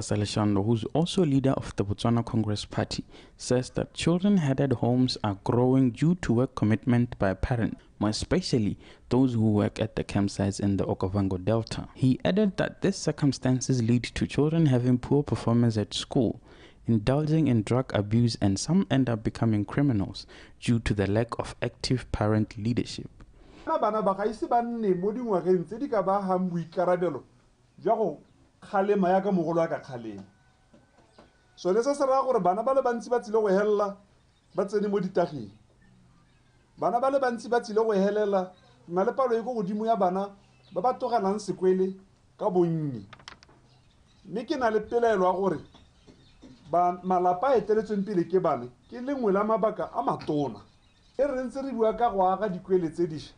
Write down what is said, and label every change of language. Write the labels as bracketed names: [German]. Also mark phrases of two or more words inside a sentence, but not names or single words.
[English] Saleshando, who's also leader of the Botswana Congress Party, says that children-headed homes are growing due to work commitment by parents, more especially those who work at the campsites in the Okavango Delta. He added that these circumstances lead to children having poor performance at school, indulging in drug abuse, and some end up becoming criminals due to the lack of active parent leadership. [Tswana] Khalema ya ka mogolo ka khalema so le se se ra gore bana ba le bantsi ba tsile go hella ba tsene mo ditageng bana ba le bantsi ba tsile go helela na le palo e go godimo ya bana ba ba togelang sekwele ka bonnye mme ke na le pelelo gore ba malapa a eteletsweng pele ke bana ke lengwe la mabaka a matona e re ntse re bua ka go aga dikwele tse dišwa